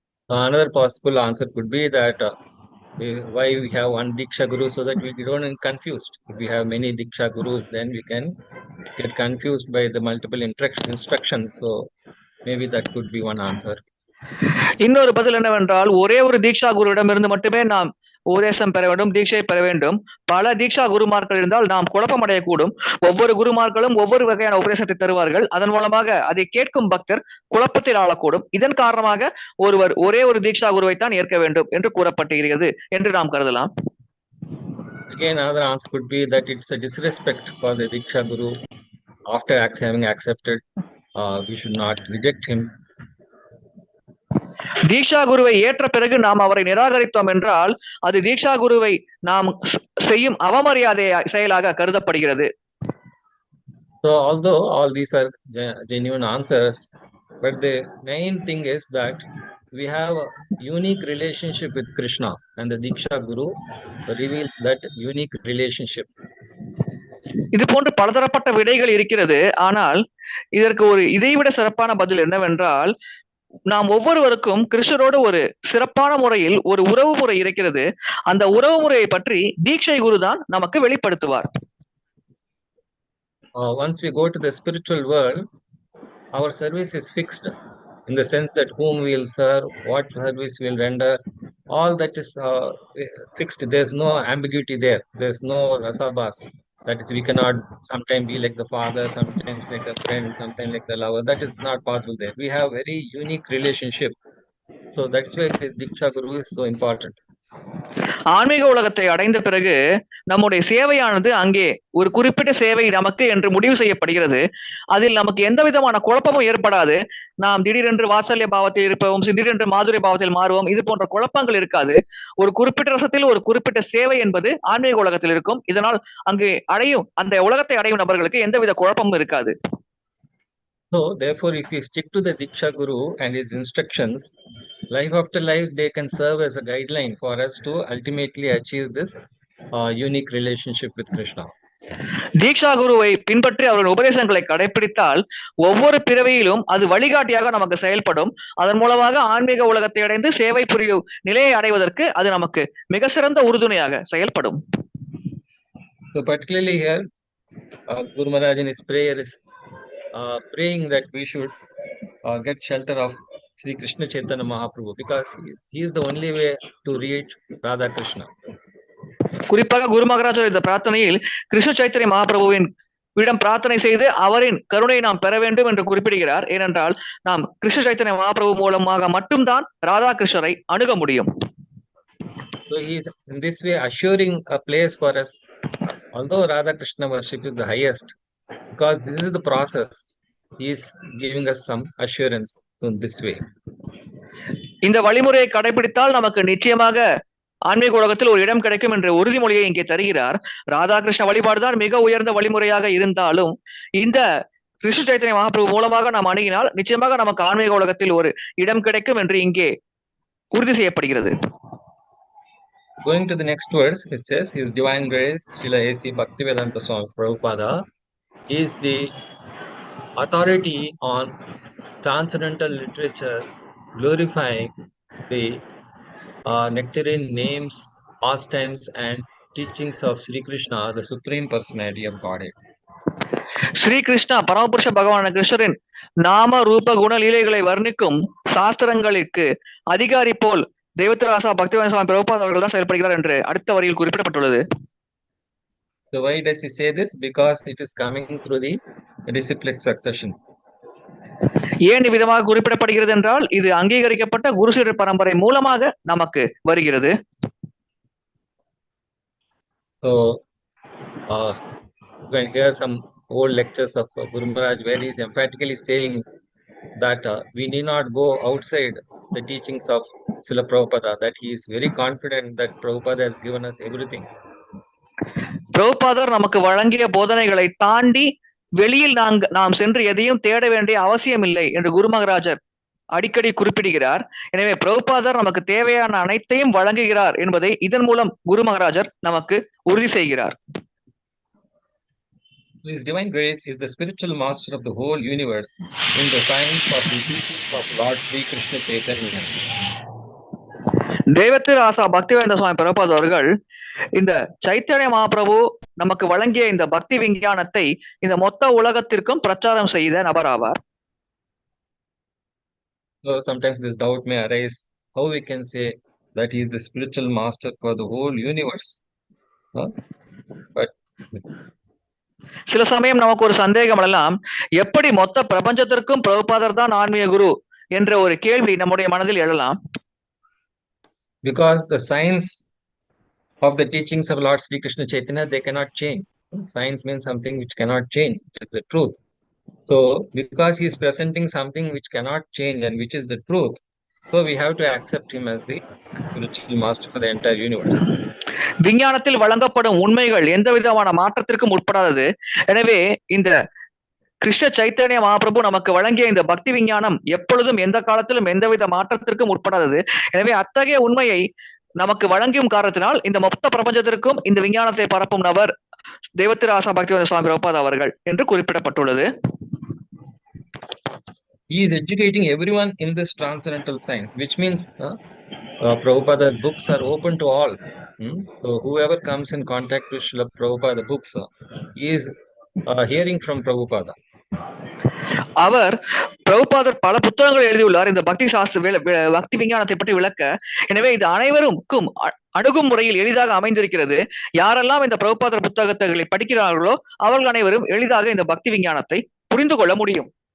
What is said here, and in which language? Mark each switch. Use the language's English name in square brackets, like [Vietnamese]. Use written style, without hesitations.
[English] Another possible answer could be that why we have one Diksha Guru, so that we don't get confused. If we have many Diksha Gurus, then we can get confused by the multiple instructions. So maybe that could be one answer. [Tamil] இன்னொரு பதில் என்னவென்றால், ஒரே ஒரு தீக்ஷா குருவிடமிருந்து மட்டுமே நாம் உபதேசம் பெற வேண்டும், தீட்சை பெற வேண்டும். பல தீக்ஷா குருமார்கள் இருந்தால் நாம் குழப்பம் அடையக்கூடும். ஒவ்வொரு குருமார்களும் ஒவ்வொரு வகையான உபதேசத்தை தருவார்கள். அதன் மூலமாக அதை கேட்கும் பக்தர் குழப்பத்தில் ஆளக்கூடும். இதன் காரணமாக ஒருவர் ஒரே ஒரு தீக்ஷா குருவை தான் ஏற்க வேண்டும் என்று கூறப்பட்டிருக்கிறது என்று நாம் கருதலாம். [English] Again, another answer could be that it's a disrespect for the Diksha Guru. After having accepted, we should not reject him. [Tamil] தீக்ஷா குருவை ஏற்ற பிறகு நாம் அவரை நிராகரித்தோம் என்றால் அது தீக்ஷா குருவை நாம் செய்யும் அவமரியாதை செயலாக கருதப்படுகிறது. [English] So although all these are genuine answers, but the main thing is that we have a unique relationship with Krishna, and the Diksha Guru reveals that unique relationship. [Tamil] இது போன்று பலதரப்பட்ட விடைகள் இருக்கிறது. ஆனால் இதற்கு ஒரு இதைவிட சிறப்பான பதில் என்னவென்றால், நாம் ஒவ்வொருவருக்கும் கிருஷ்ணரோடு ஒரு சிறப்பான முறையில் ஒரு உறவு முறை இருக்கிறது. அந்த உறவு முறையை பற்றி தீட்சை குரு தான் நமக்கு வெளிப்படுத்துவார். [English] Once we go to the spiritual world, our service is fixed. in the sense that whom we will serve, what service we will render, all that is fixed. There's no ambiguity there. There's no rasabas. That is, we cannot sometimes be like the father, sometimes like the friend, sometimes like the lover. That is not possible there. We have very unique relationship. So that's why this Diksha Guru is so important. [Tamil] ஆன்மீக உலகத்தை அடைந்த பிறகு நம்முடைய சேவையானது அங்கே ஒரு குறிப்பிட்ட சேவை நமக்கு என்று முடிவு செய்யப்படுகிறது. அதில் நமக்கு எந்த விதமான குழப்பமும் ஏற்படாது. நாம் திடீரென்று வாத்சல்ய பாவத்தில் இருப்போம், திடீரென்று மாதுரிய பாவத்தில் மாறுவோம், இது போன்ற குழப்பங்கள் இருக்காது. ஒரு குறிப்பிட்ட ரசத்தில் ஒரு குறிப்பிட்ட சேவை என்பது ஆன்மீக உலகத்தில் இருக்கும். இதனால் அங்கு அடையும் அந்த உலகத்தை அடையும் நபர்களுக்கு எந்தவித குழப்பமும் இருக்காது. [English] So therefore, if we stick to the Diksha Guru and his instructions, life after life, they can serve as a guideline for us to ultimately achieve this unique relationship with Krishna. [Tamil] தீக்ஷா குருவை பின்பற்றி அவர்கள் உபதேசங்களை கடைபிடித்தால் ஒவ்வொரு பிறவியிலும் அது வழிகாட்டியாக நமக்கு செயல்படும். அதன் மூலமாக ஆன்மீக உலகத்தை அடைந்து சேவை புரியும் நிலையை அடைவதற்கு அது நமக்கு மிக சிறந்த உறுதுணையாக செயல்படும். [English] So particularly here, Guru Maharaj in his prayer is praying that we should get shelter of Sri Krishna Chaitanya Mahaprabhu, because he is the only way to reach Radha Krishna. [Tamil] குறிப்பாக குரு மகாராஜர் இந்த பிரார்த்தனையில் கிருஷ்ண சைத்தன்ய மகாபிரபுவின் இடம் பிரார்த்தனை செய்து அவரின் கருணையை நாம் பெற வேண்டும் என்று குறிப்பிடுகிறார். ஏனென்றால் நாம் கிருஷ்ண சைத்தன்ய மகாபிரபு மூலமாக மட்டும்தான் ராதா கிருஷ்ணரை அணுக முடியும். [English] So he is in this way assuring a place for us, although Radha Krishna worship is the highest, because this is the process. He is giving us some assurance in this way. [Tamil] இந்த வழிமுறையை கடைபிடித்தால் நமக்கு நிச்சயமாக ஆன்மீக உலகத்தில் ஒரு இடம் கிடைக்கும் என்ற உறுதிமொழியை இங்கே தருகிறார். ராதாகிருஷ்ண வழிபாடுதான் மிக உயர்ந்த வழிமுறையாக இருந்தாலும் இந்த கிருஷ்ண சைத்தன்ய மகாபிரபு மூலமாக நாம் அணுகினால் நிச்சயமாக நமக்கு ஆன்மீக உலகத்தில் ஒரு இடம் கிடைக்கும் என்று இங்கே உறுதி செய்யப்படுகிறது. [English] Going to the next verse, it says, His Divine Grace, Srila A.C. Bhaktivedanta Swami Prabhupada, is the authority on transcendental literatures glorifying the nectarine names, pastimes, and teachings of Sri Krishna, the Supreme Personality of Godhead. [Tamil] Sri Krishna பரமபுருஷ பகவான கிருஷ்ணரின் நாம ரூப குண லீலைகளை வர்ணிக்கும் சாஸ்திரங்களுக்கு அதிகாரி போல் தேவத்திராசா பக்திவேதாந்த சுவாமி பிரபுபாத் அவர்கள் தான் செயல்படுகிறார் என்று அடுத்த வரியில் குறிப்பிடப்பட்டுள்ளது. [English] So why does he say this? Because it is coming through the disciplic succession. [Tamil] ஏன் இவ்விதமாக குறிப்பிடப்படுகிறது என்றால் இது அங்கீகரிக்கப்பட்ட குருசீடர் பரம்பரை மூலமாக நமக்கு வருகிறது. [English] So you can hear some old lectures of Guru Maharaj where he is emphatically saying that we need not go outside the teachings of Srila Prabhupada, that he is very confident that Prabhupada has given us everything. [Tamil] பிரபுபாதர் நமக்கு வழங்கிய போதனைகளை தாண்டி வெளியில் நாம் சென்று எதையும் தேட வேண்டிய அவசியம் இல்லை என்று குரு மகாராஜர் அடிக்கடி குறிப்பிடுகிறார். எனவே பிரபுபாதர் நமக்கு தேவையான அனைத்தையும் வழங்குகிறார் என்பதை இதன் மூலம் குரு மகாராஜர் நமக்கு உறுதி செய்கிறார். [English] His Divine Grace is the spiritual master of the whole universe in the science of the teachings of Lord Sri Krishna Chaitanya. [Tamil] தேவத்திராசா Bhaktivedanta சுவாமி பிரபுபாத் அவர்கள் இந்த சைத்தன்ய மகாபிரபு நமக்கு வழங்கிய இந்த பக்தி விஞ்ஞானத்தை இந்த மொத்த உலகத்திற்கும் பிரச்சாரம் செய்த நபராவார். [English] So sometimes this doubt may arise, how we can say that he is the spiritual master for the whole universe. But [Tamil] சில சமயம் நமக்கு ஒரு சந்தேகம் எல்லாம், எப்படி மொத்த பிரபஞ்சத்திற்கும் பிரபுபாதர் தான் ஆன்மீக குரு என்ற ஒரு கேள்வி நம்முடைய மனதில் எழலாம். [English] Because the science of the teachings of Lord Sri Krishna Chaitanya, they cannot change. Science means something which cannot change. It's the truth. So because he is presenting something which cannot change and which is the truth, so we have to accept him as the spiritual master for the entire universe. [Tamil] விஞ்ஞானத்தில் வழங்கப்படும் உண்மைகள் எந்த விதமான மாற்றத்திற்கும் உட்படாதது. எனவே இந்த கிருஷ்ண சைத்தன்ய மகாபிரபு நமக்கு வழங்கிய இந்த பக்தி விஞ்ஞானம் எப்பொழுதும் எந்த காலத்திலும் எந்தவித மாற்றத்திற்கும் உட்படாதது. எனவே அத்தகைய உண்மையை நமக்கு வழங்கியும் காரணத்தினால் இந்த மொத்த பிரபஞ்சத்திற்கும் இந்த விஞ்ஞானத்தை பரப்பும் நபர் தேவத்திராசா பக்திவேதாந்த சுவாமி பிரபுபாத் அவர்கள் என்று குறிப்பிடப்பட்டுள்ளது. [English] He is educating everyone in this transcendental science, which means Prabhupada's books are open to all. So whoever comes in contact with Srila Prabhupada books, he is hearing from Prabhupada. [Tamil] அவர் பிரபுபாதர் பல புத்தகங்கள் எழுதியுள்ளார் இந்த பக்தி சாஸ்திர பக்தி விஞ்ஞானத்தை பற்றி விளக்க. எனவே இது அனைவருக்கும் அணுகும் முறையில் எளிதாக அமைந்திருக்கிறது. யாரெல்லாம் இந்த பிரபுபாதர் புத்தகங்களை படிக்கிறார்களோ அவர்கள் அனைவரும் எளிதாக இந்த பக்தி விஞ்ஞானத்தை புரிந்து கொள்ள முடியும்.